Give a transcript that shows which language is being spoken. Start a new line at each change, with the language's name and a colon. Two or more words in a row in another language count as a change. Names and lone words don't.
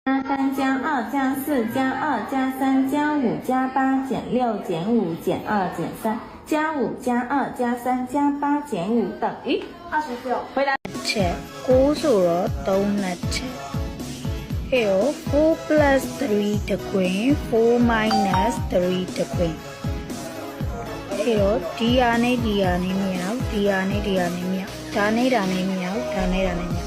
Chinese: 加3加2加4加2加3加5加8减6减5减2减3加5加2加3加8减5等于29。回答。
Burmese: ချက်9ဆိုတော့3လက်ချက်အဲ့တော့4 plus 3တခွင်4 minus 3တခွင်အဲ့တော့ဒီဟာနဲ့ဒီ ဟာနဲ့မရဘူးဒီဟာနဲ့ဒီဟာနဲ့မရဒါနဲ့ဒါနဲ့မရဘူးဒါနဲ့ဒါနဲ့မရ